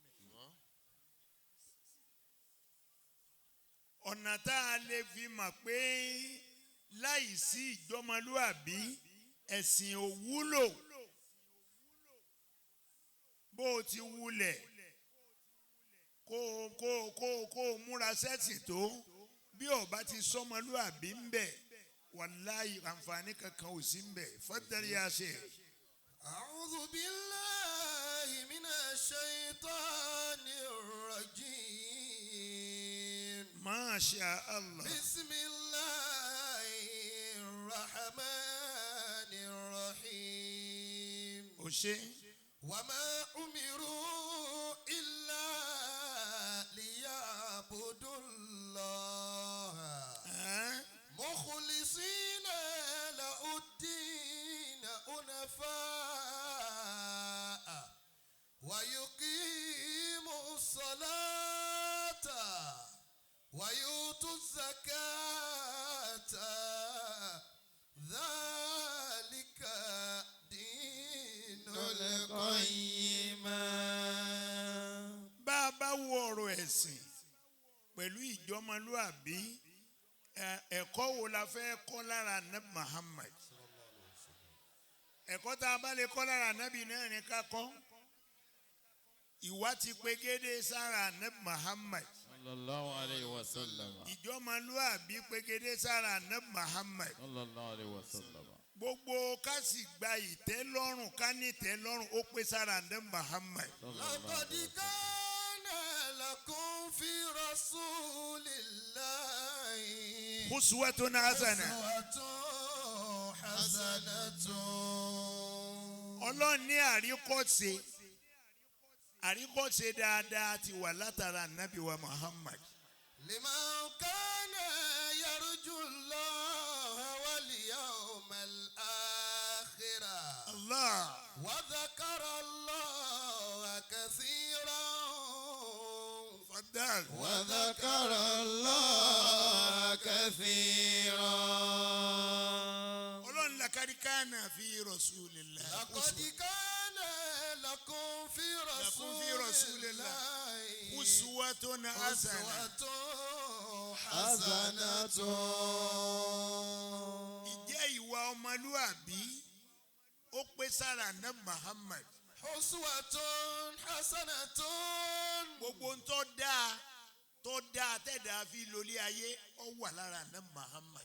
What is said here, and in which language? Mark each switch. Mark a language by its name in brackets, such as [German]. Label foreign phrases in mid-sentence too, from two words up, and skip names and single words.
[Yoruba] ọ̀nà tá a lè fi mọ̀ pé láì sí ìjọmọlúàbí ẹ̀sìn ò wúlò bó o ti wulẹ̀ kó o múra sẹ́sìn tó bí ọba ti sọmọlúàbí ń bẹ̀ wàláyé àǹfààní kankan ò sí ń bẹ̀ fọ́tẹ́rì àṣẹ. [Arabic] أعوذ بالله من الشيطان الرجيم. ما شاء الله. بسم الله الرحمن الرحيم. [Yoruba] O ṣe. [Arabic] وما أمروا إلا ليعبدوا الله مخلصين له الدين حنفاء ويقيموا الصلاة ويؤتوا الزكاة ذلك [Yoruba] bá a bá wo ọ̀rọ̀ ẹ̀sìn pẹ̀lú ìjọmọlúàbí ẹ̀kọ́ wo la fẹ́ kọ́ lára Nabi Muhammad ẹ̀kọ́ tá a bá lè kọ́ lára Nabi náà ní ká kọ́ ìwà ti pegedé sára Nabi Muhammad [Arabic] صلى الله عليه وسلم. [Yoruba] ìjọmọlúàbí pegedé sára Nabi Muhammad [Arabic] صلى الله عليه وسلم. [Yoruba] gbogbo ká sì gba ìtẹ́lọ́rùn ká ní ìtẹ́lọ́rùn ó pé sára Nabi Muhammad. [Arabic] لقد كان لكم في رسول الله أسوة حسنة. أسوة حسنة. [Yoruba] Ọlọ́run ní àríkọ́ṣe dáadáa ti wà látara Nabi wa Muhammad. [Arabic] لمن كان يرجو الله واليوم الآخر Allah. وذكر الله كثيرا. Fadal. وذكر الله كثيرا. Ọlọ́run لقد كان في رسول الله. لقد كان لكم في رسول الله أسوة حسنة. أسوة حسنة. [Yoruba] Ìjẹ́ ìwà ọmọlúàbí ó pé sára Nabi Muhammad. [Arabic] أسوة حسنة. [Yoruba] Gbogbo ń tó dáa tẹ̀dá fi lólé ayé ó wà lára Nabi Muhammad.